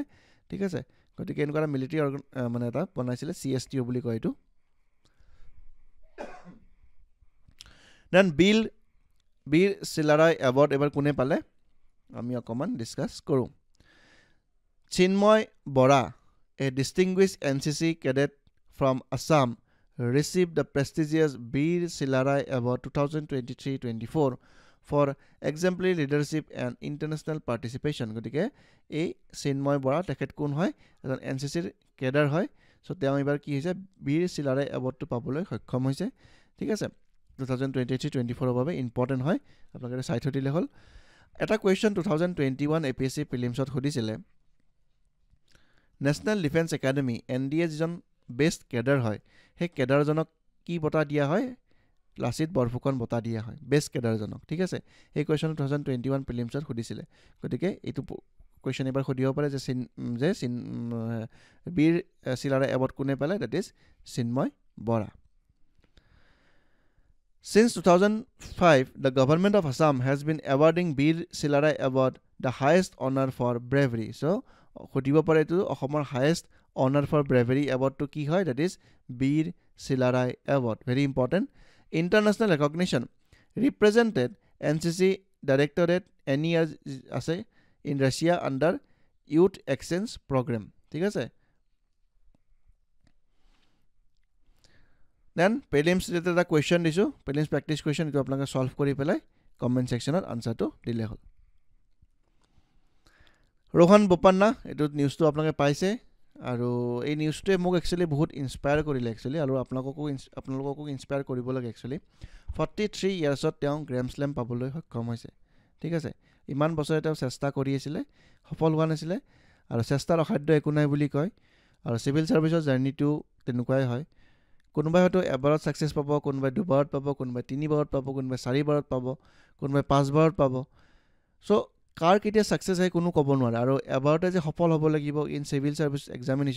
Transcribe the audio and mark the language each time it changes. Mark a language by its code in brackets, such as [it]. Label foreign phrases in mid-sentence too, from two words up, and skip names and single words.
[as] ঠিক আছে। গতিকে এনেকুৱা এটা মিলিটেৰী মানে এটা বনাইছিলে, CSTO বুলি কয় এইটো। দেন বীৰ চিলাৰাই এৱাৰ্ড এবাৰ কোনে পালে আমি অকণমান ডিছকাছ কৰোঁ। [en] চিন্ময় বৰা, a distinguished NCC cadet from Assam, received the prestigious বীৰ চিলাৰাই এৱাৰ্ড 2023-24 for exemplary leadership and international participation. [as] গতিকে এই চিন্ময় বৰা তেখেত কোন হয়? এজন NCCৰ কেডাৰ হয়। চ' তেওঁ এইবাৰ কি হৈছে? বীৰ চিলাৰাই এৱাৰ্ডটো পাবলৈ সক্ষম হৈছে, ঠিক আছে। 2023-24ৰ বাবে ইম্পৰ্টেণ্ট হয়, আপোনালোকে চাই থৈ দিলে হ'ল। এটা কুৱেশ্যন 2021 APSC প্ৰিলিমছত সুধিছিলে, নেশ্যনেল ডিফেন্স একাডেমি NDA যিজন [en] best cadet [as] হয়, সেই কেডাৰজনক কি বঁটা দিয়া হয়? লাচিত বৰফুকন বঁটা দিয়া হয় বেষ্ট কেডাৰজনক, ঠিক আছে। সেই কুৱেশ্যন 2021 প্ৰিলিমছত সুধিছিলে। গতিকে এইটো কোৱেশ্চন এবাৰ সুধিব পাৰে যে বীৰ চিলাৰায় এৱাৰ্ড কোনে পালে [en] that is [as] চিন্ময় বৰা [en] Since 2005, the government of Assam has been awarding Veer Silarai Award, the highest honor for bravery. [as] So, সুধিব পাৰে টো অসমৰ [en] highest honor for bravery award [as] টো কি হয়, [en] that is [as] Veer Silarai Award. [en] Very important. International recognition. Represented NCC Directorate NER ase in Russia under Youth Exchange Program. [as] ঠিক আছে [en] Then prelims related a question [as] disu [en] prelims practice question [as] এইটো আপোনালোকে solve কৰি পেলাই [en] comment section [as] or answer to dile hol Rohan Bopanna etu news to apnaka paise aru ei news to mok actually bahut inspire korile actually aru apnaloko inspire koribo lage actually 43 years ot teong Grand Slam paboloi hokkom hoise ঠিক আছে ইমান বছৰ এটা চেষ্টা কৰি আছিল সফল হোৱা নাছিল আৰু চেষ্টাৰ অসাধ্য একো নাই বুলি কয় আৰু সিভিল সাৰ্ভিসৰ জাৰ্নিটো তেনুকাই হয় কোনোবাই হয়তো এবাৰত সাকসেস পাব কোনোবাই দুবাৰত পাব কোনোবাই তিনিবাৰত পাব কোনোবাই চাৰিবাৰত পাব কোনোবাই পাঁচবাৰত পাব সো কাৰ কেতিয়া সাকসেস হয় কোনো ক'ব নোৱাৰে আৰু এবাৰতে যে সফল হ'ব লাগিব [en] in civil service examination